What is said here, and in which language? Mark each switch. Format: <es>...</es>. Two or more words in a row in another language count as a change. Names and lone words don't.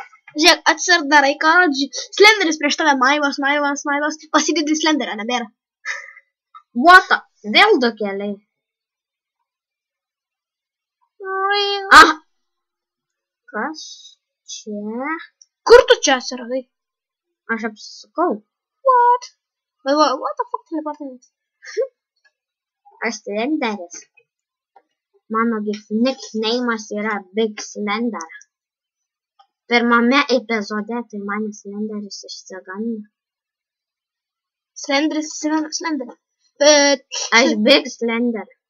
<lt>žiūrėk, atsidarai, karoč. Slenderis prieš tave maivas. Pasidedi Slenderio, nebėra. What? Vėl du keliai. Ah. Kas čia? Kur tu čia atsiradai? Aš apsisukau.</lt> <en>What the fuck teleportinis?</en> <lt>Aš Slenderis. Mano nickname'as yra Big Slender. Pirmame epizode tai mane Slenderis išsigando. Slenderis. Aš Big Slender.</lt>